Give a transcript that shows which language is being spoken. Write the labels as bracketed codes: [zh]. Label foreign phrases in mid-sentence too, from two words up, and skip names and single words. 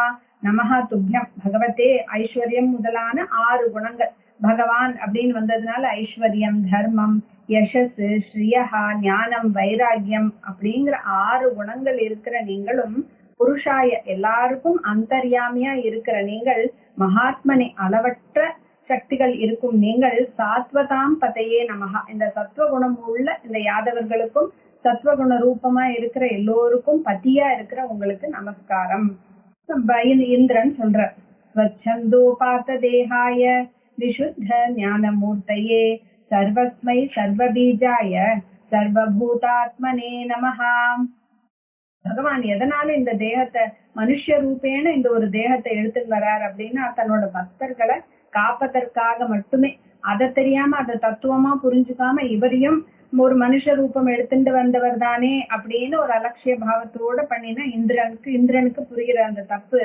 [sa] नमः तुभ्यं भगवते, [ta] ஐஸ்வர்யம் முதலான 6 குணங்கள் பகவான் அப்படின்னு வந்ததுனால ஐஸ்வர்யம், தர்மம், யசஸ், ஸ்ரீயஹா, ஞானம், வைராகியம் அப்படிங்கிற 6 குணங்கள் இருக்கிற நீங்களும், புருஷாய எல்லாருக்கும் அந்தர்யாமியா இருக்கிற நீங்கள், மகாத்மனே அளவற்ற சக்திகள் இருக்கும் நீங்கள், [sa] सात्वतां पतये नमः [ta] இந்த சத்வகுணம் உள்ள இந்த யாதவர்களுக்கும் சத்வகுண ரூபமா இருக்கிற எல்லோருக்கும் பதியா இருக்கிற உங்களுக்கு நமஸ்காரம். இந்திரன் சொல்ற. [sa] स्वच्छन्दो पात्त देहाय विशुद्ध ज्ञानमूर्तये सर्वस्मै सर्वबीजाय सर्वभूतात्मने நமஹ. [ta] பகவான் எதனால இந்த தேகத்தை [sa] मनुष रूपेण [ta] இந்த ஒரு தேகத்தை எடுத்துட்டு வர்றார் அப்படின்னா தன்னோட பக்தர்களை காப்பதற்காக மட்டுமே. அதை தெரியாம அதை தத்துவமா புரிஞ்சுக்காம இவரையும் ஒரு மனுஷ ரூபம் எடுத்துட்டு வந்தவர் தானே அப்படின்னு ஒரு அலட்சிய பாவத்தோட பண்ணினா இந்திரனுக்கு புரிகிற அந்த தப்பு.